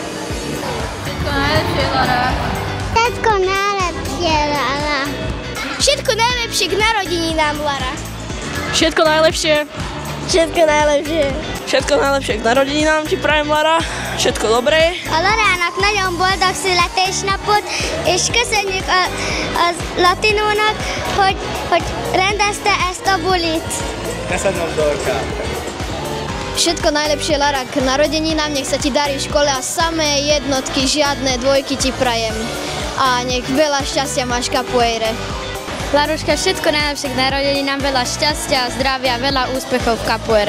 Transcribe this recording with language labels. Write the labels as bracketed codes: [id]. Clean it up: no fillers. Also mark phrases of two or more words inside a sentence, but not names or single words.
[sk] Všetko najlepšie, Lara. Všetko najlepšie, Lara. Všetko najlepšie k narodeninám, Lara. Všetko najlepšie. Všetko najlepšie. Všetko najlepšie k narodeninám ti prajem, Lara. Všetko dobré. [hu] A Larának nagyon boldog születésnapot, és köszönjük a Latinónak, hogy rendezte ezt a bulit. Köszönöm, Dorka. [sk] Všetko najlepšie, Lara, k narodeninám. Nech sa ti darí v škole a samé jednotky, žiadne dvojky ti prajem. A nech veľa šťastia máš v capoeire. Laruška, všetko najlepšie k narodeninám, veľa šťastia, zdravia, veľa úspechov v capoeire.